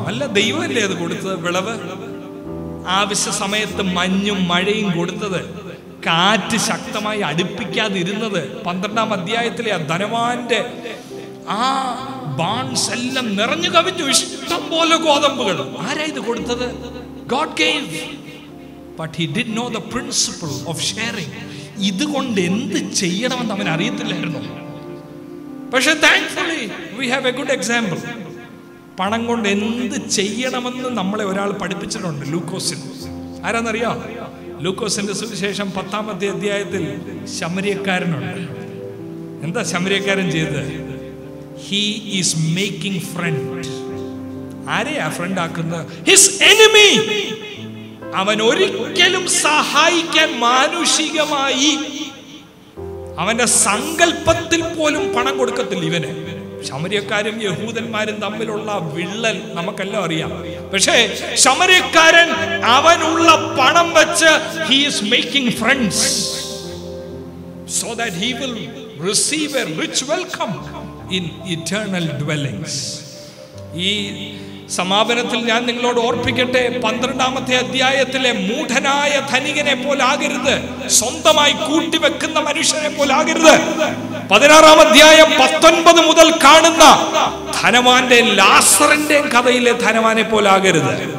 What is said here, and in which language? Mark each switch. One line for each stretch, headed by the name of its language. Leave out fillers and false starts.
Malayalam: അല്ല, ദൈവമല്ലേ അത് കൊടുത്തത് വിളവ്. ആവശ്യ സമയത്ത് മഞ്ഞും മഴയും കൊടുത്തത്, കാറ്റ് ശക്തമായി അടുപ്പിക്കാതിരുന്നത്. 12ാം അധ്യായത്തിലെ ആ ധനവാന്റെ ആ ബാൺസ് എല്ലാം നിറഞ്ഞു കവിഞ്ഞു, ഇഷ്ടം പോലെ ഗോതമ്പുകൾ. ആരാ ഇത് കൊടുത്തത്?
English: God gave, but he did know the principle of sharing.
Malayalam: ഇതുകൊണ്ട് എന്ത് ചെയ്യണമെന്ന് അവൻ അറിയത്തില്ലായിരുന്നു. പക്ഷെ
English: thankfully we have a good example.
Malayalam: പണം കൊണ്ട് എന്ത് ചെയ്യണമെന്ന് നമ്മളെ ഒരാൾ പഠിപ്പിച്ചിട്ടുണ്ട്, ലൂക്കോസിൽ. ആരാന്നറിയാം? ലൂക്കോസിന്റെ സുവിശേഷം 10ാമത്തെ അധ്യായത്തിൽ ശമര്യക്കാരനുണ്ട്. എന്താ ശമര്യക്കാരൻ ചെയ്തത്?
English: He is making friend.
Malayalam: ആരെയാ ഫ്രണ്ട് ആക്കുന്നത്?
English: His enemy.
Malayalam: അവൻ ഒരിക്കലും സഹായിക്കാൻ മാനുഷികമായി അവന്റെ സങ്കല്പത്തിൽ പോലും പണം കൊടുക്കത്തില്ല ഇവന്. ശമര്യക്കാരും യഹൂദന്മാരും തമ്മിലുള്ള വിള്ളൽ നമുക്കെല്ലാം അറിയാം. പക്ഷേ ശമര്യക്കാരൻ അവനുള്ള പണം വെച്ച്
English: he is making friends so that he will receive a rich welcome in eternal dwellings.
Malayalam: ഈ സമാപനത്തിൽ ഞാൻ നിങ്ങളോട് ഓർപ്പിക്കട്ടെ, 12ാമത്തെ അധ്യായത്തിലെ മൂഢനായ ധനികനെ പോലാകരുത്, സ്വന്തമായി കൂട്ടിവെക്കുന്ന മനുഷ്യനെ പോലാകരുത്. 16ാം അധ്യായം 19 മുതൽ കാണുന്ന ധനവാന്റെ ലാസറിന്റെ കഥയിലെ ധനവാനെ പോലാകരുത്.